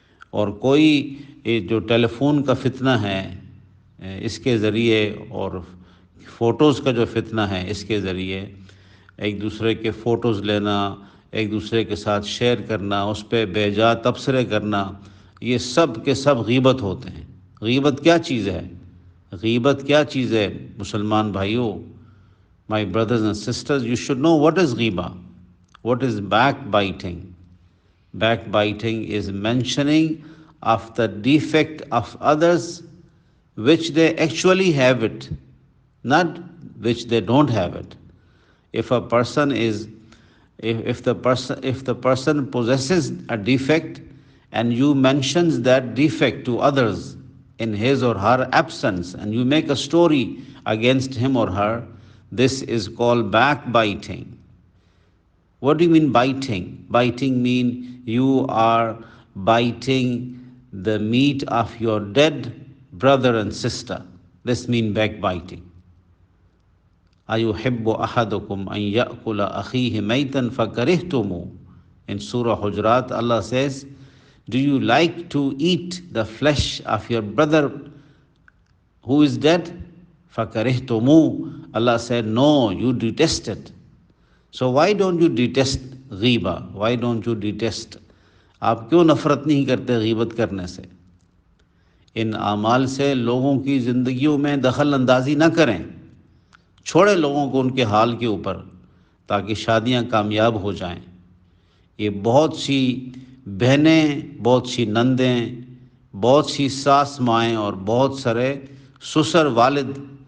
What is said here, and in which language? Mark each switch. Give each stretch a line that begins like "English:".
Urdu: اور کوئی جو ٹیلی فون کا فتنہ ہے اس کے ذریعے اور فوٹوز کا جو فتنہ ہے اس کے ذریعے ایک دوسرے کے فوٹوز لینا، ایک دوسرے کے ساتھ شیئر کرنا، اس پہ بے جا تبصرے کرنا، یہ سب کے سب غیبت ہوتے ہیں۔ غیبت کیا چیز ہے؟ غیبت کیا چیز ہے مسلمان بھائیوں،
English: my brothers and sisters, you should know what is ghiba, what is backbiting. Backbiting is mentioning of the defect of others which they actually have it, not which they don't have it. If a person is If the person possesses a defect and you mentions that defect to others in his or her absence, and you make a story against him or her, this is called backbiting. What do you mean biting? Biting mean you are biting the meat of your dead brother and sister. This means backbiting.
Arabic: أَيُحِبُّ أَحَدُكُمْ أَن يَأْكُلَ أَخِيهِ مَيْتًا فَكَرِهْتُمُوهُ.
English: In Surah Hujurat, Allah says, do you like to eat the flesh of your brother who is dead?
Arabic: فَكَرِهْتُمُوهُ.
English: Allah said, no, you detest it. So why don't you detest غیبہ? Why don't you detest?
Urdu: آپ کیوں نفرت نہیں کرتے غیبت کرنے سے؟ ان اعمال سے لوگوں کی زندگیوں میں دخل اندازی نہ کریں، چھوڑے لوگوں کو ان کے حال کے اوپر، تاکہ شادیاں کامیاب ہو جائیں۔ یہ بہت سی بہنیں، بہت سی نندیں، بہت سی ساس مائیں اور بہت سارے سسر والد،